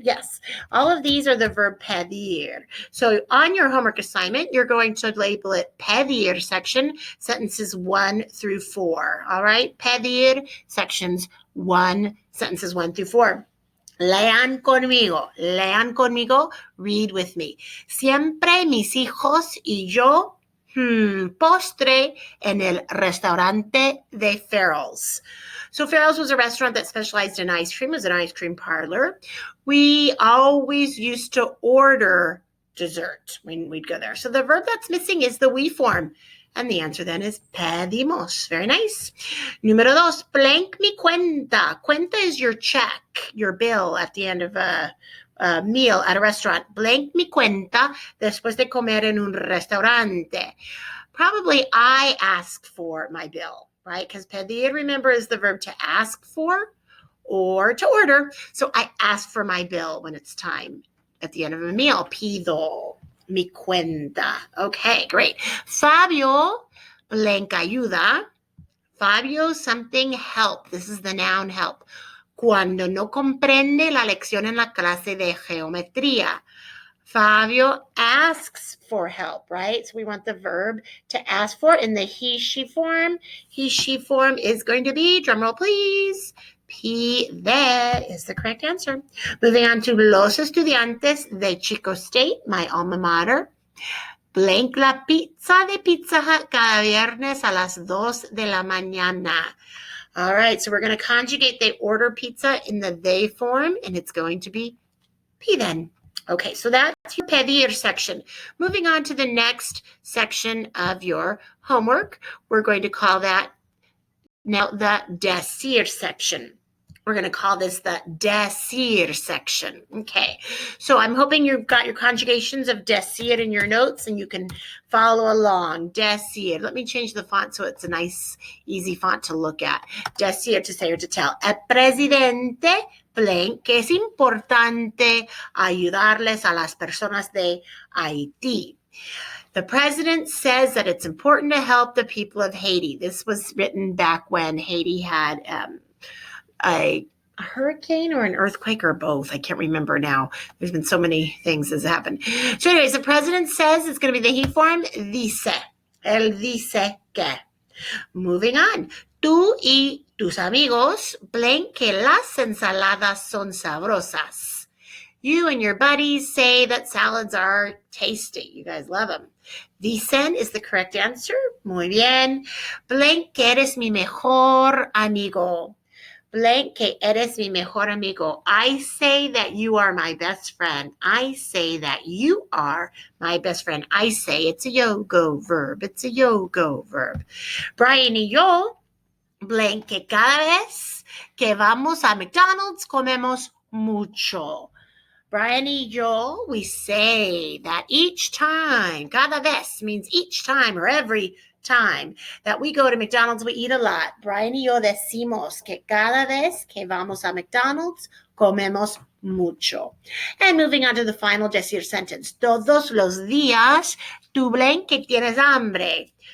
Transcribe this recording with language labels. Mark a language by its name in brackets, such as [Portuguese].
[English] Yes, all of these are the verb pedir. So on your homework assignment, you're going to label it pedir section, sentences 1 through 4. All right, pedir sections 1, sentences 1 through 4. [Spanish] Lean conmigo, [English] read with me. [Spanish] Siempre mis hijos y yo postre en el restaurante de Farrell's. [English] So Farrell's was a restaurant that specialized in ice cream. It was an ice cream parlor. We always used to order dessert when we'd go there. So the verb that's missing is the we form. And the answer then is pedimos. Very nice. [Spanish] Número 2, [English] blank [Spanish] mi cuenta. [English] Cuenta is your check, your bill at the end of a meal at a restaurant. [Spanish] Blank mi cuenta después de comer en un restaurante. [English] Probably I asked for my bill, right? Because pedir, remember, is the verb to ask for or to order. So I ask for my bill when it's time at the end of a meal. [Spanish] Pido mi cuenta. [English] Okay, great. Fabio, blank ayuda. Fabio, something help. This is the noun help. [Spanish] Cuando no comprende la lección en la clase de geometría. [English] Fabio asks for help, right? So we want the verb to ask for in the he, she form. He, she form is going to be, drumroll please, pide is the correct answer. Moving on to [Spanish] los estudiantes de [English] Chico State, my alma mater. [Spanish] Blank la pizza de Pizza Hut cada viernes a las 2 de la mañana. [English] All right, so we're going to conjugate they order pizza in the they form, and it's going to be piden. Okay, so that's your pedir section. Moving on to the next section of your homework, we're going to call that now the decir section. We're going to call this the decir section. Okay, so I'm hoping you've got your conjugations of decir in your notes and you can follow along. Decir. Let me change the font so it's a nice, easy font to look at. Decir, to say or to tell. [Spanish] El presidente blank, que es importante ayudarles a las personas de Haití. [English] The president says that it's important to help the people of Haiti. This was written back when Haiti had a hurricane or an earthquake or both. I can't remember now. There's been so many things that's happened. So anyways, the president says it's going to be the he form, dice. [Spanish] Él dice que. [English] Moving on. [Spanish] Tú y tus amigos blank que las ensaladas son sabrosas. [English] You and your buddies say that salads are tasty. You guys love them. Dicen is the correct answer. [Spanish] Muy bien. Blank, que eres mi mejor amigo. Blank, que eres mi mejor amigo. [English] I say that you are my best friend. I say that you are my best friend. I say, it's a yo-go verb. It's a yo-go verb. [Spanish] Brian y yo, blank, que cada vez que vamos a McDonald's comemos mucho. Brian y yo, [English] we say that each time, cada vez means each time or every time that we go to McDonald's, we eat a lot. [Spanish] Brian y yo decimos que cada vez que vamos a McDonald's, comemos mucho. [English] And moving on to the final decir sentence. [Spanish] Todos los días, tú [English] blank [Spanish] que tienes hambre.